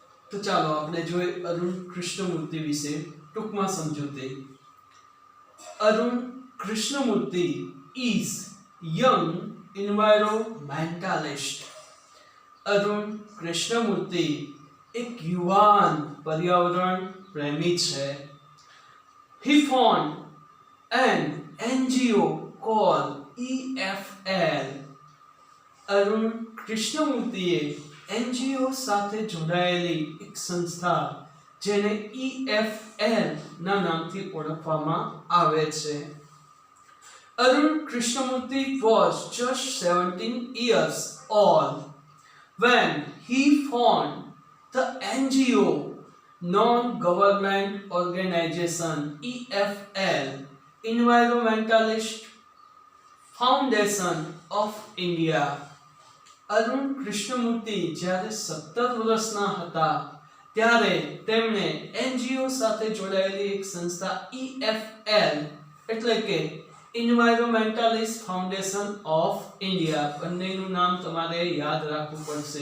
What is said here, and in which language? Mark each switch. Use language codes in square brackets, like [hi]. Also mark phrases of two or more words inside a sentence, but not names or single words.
[gu] તો ચાલો આપણે જોઈએ અરુણ કૃષ્ણમૂર્તિ વિશે ટૂંકમાં સમજૂતી. [en] અરુણ કૃષ્ણમૂર્તિ is young environmentalist. [gu] અરુણ કૃષ્ણમૂર્તિ એક યુવાન પર્યાવરણ પ્રેમી છે. [en] He found an NGO called EFL. [gu] અરુણ કૃષ્ણમૂર્તિએ NGO સાથે જોડાયેલી એક સંસ્થા જેને EFL ના નામથી ઓળખવામાં આવે છે. [en] અરુણ કૃષ્ણમૂર્તિ was just 17 years old when he found the NGO, non-government organization EFL, Environmentalist Foundation of India. [gu] અરુણ કૃષ્ણમૂર્તિ જ્યારે 17 વર્ષના હતા ત્યારે તેમણે NGO સાથે જોડાયેલી એક સંસ્થા EFL એટલે કે Environmentalist Foundation of India, બંનેનું નામ તમારે યાદ રાખવું પડશે.